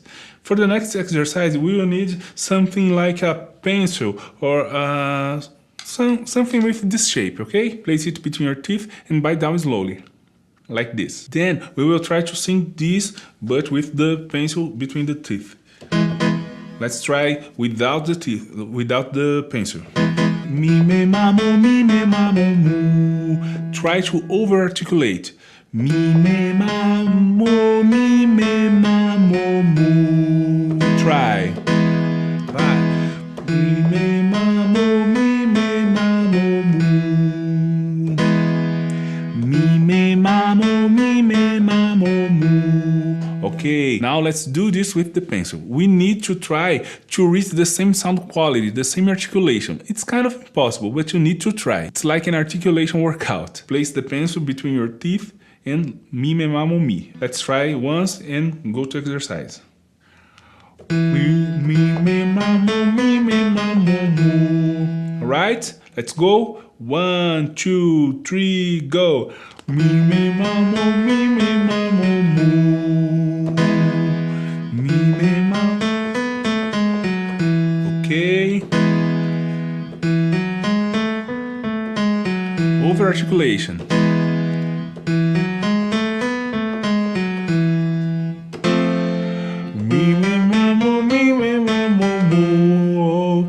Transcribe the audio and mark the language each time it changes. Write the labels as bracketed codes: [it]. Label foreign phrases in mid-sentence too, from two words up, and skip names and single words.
[en] For the next exercise, we will need something like a pencil or something with this shape, okay? Place it between your teeth and bite down slowly, like this. Then we will try to sing this, but with the pencil between the teeth. Let's try without the teeth, without the pencil. Mi, me, ma, mo, mi, me, ma, mo, mu. Try to over-articulate. Mi, me, ma, mo, mi, me, ma, mo, mu. Try. Mi, me, ma, mo, mi, me, ma, mo, mu. Mi, me, ma, mo, mi, me, ma, mo, mu. Okay, now let's do this with the pencil. We need to try to reach the same sound quality, the same articulation. It's kind of impossible, but you need to try. It's like an articulation workout. Place the pencil between your teeth and mi, me, ma, mo, mi. Let's try once and go to exercise. Mi, me, ma, mo, mi, me, ma, mo, mo. Alright, let's go. 1, 2, 3, go. Mi, me, ma, mo, mi, me, ma, mo, mo. Mi, me, ma. Okay. Over articulation. Mi, me, ma, mo, mi, me, ma, mo, mo.